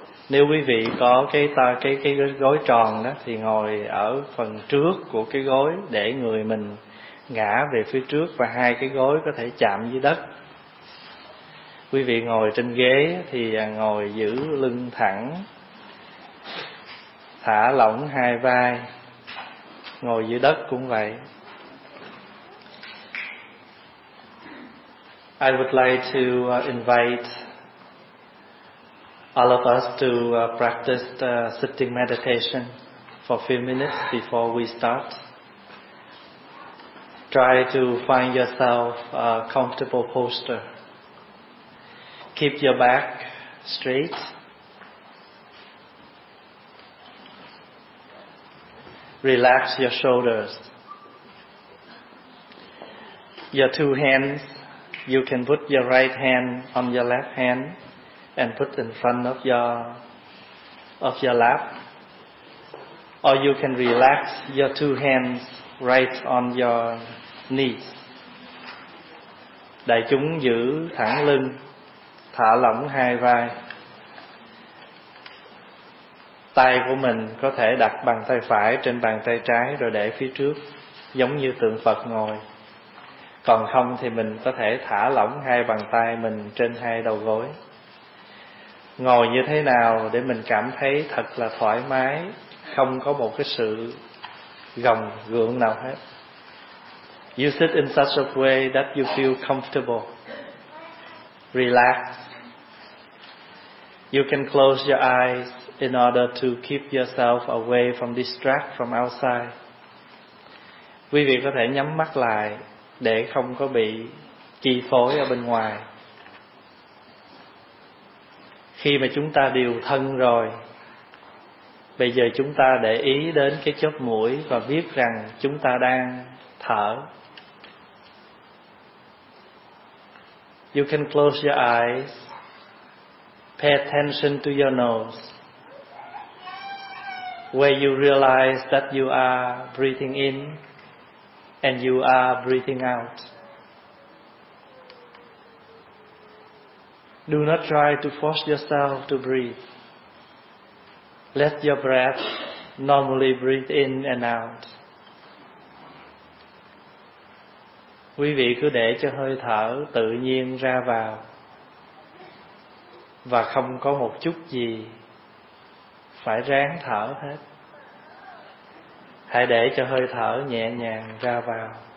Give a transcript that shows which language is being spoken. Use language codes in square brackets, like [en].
[vi] Nếu quý vị có cái gối tròn đó thì ngồi ở phần trước của cái gối, để người mình ngã về phía trước và hai cái gối có thể chạm dưới đất. Quý vị ngồi trên ghế thì ngồi giữ lưng thẳng, thả lỏng hai vai, ngồi dưới đất cũng vậy. [en] I would like to invite all of us to practice the sitting meditation for a few minutes before we start. Try to find yourself a comfortable posture. Keep your back straight. Relax your shoulders. Your two hands, you can put your right hand on your left hand and put in front of your of your lap, or you can relax your two hands right on your knees. [vi] Đại chúng giữ thẳng lưng, thả lỏng hai vai. Tay của mình có thể đặt bàn tay phải trên bàn tay trái rồi để phía trước, giống như tượng Phật ngồi. Còn không thì mình có thể thả lỏng hai bàn tay mình trên hai đầu gối. Ngồi như thế nào để mình cảm thấy thật là thoải mái, không có một cái sự gồng gượng nào hết. [en] You sit in such a way that you feel comfortable. Relax. You can close your eyes in order to keep yourself away from distract from outside. [vi] Quý vị có thể nhắm mắt lại để không có bị chi phối ở bên ngoài. Khi mà chúng ta điều thân rồi, bây giờ chúng ta để ý đến cái chóp mũi và biết rằng chúng ta đang thở. [en] You can close your eyes, pay attention to your nose, where you realize that you are breathing in and you are breathing out. Do not try to force yourself to breathe. Let your breath normally breathe in and out. [vi] Quý vị cứ để cho hơi thở tự nhiên ra vào và không có một chút gì phải ráng thở hết. Hãy để cho hơi thở nhẹ nhàng ra vào.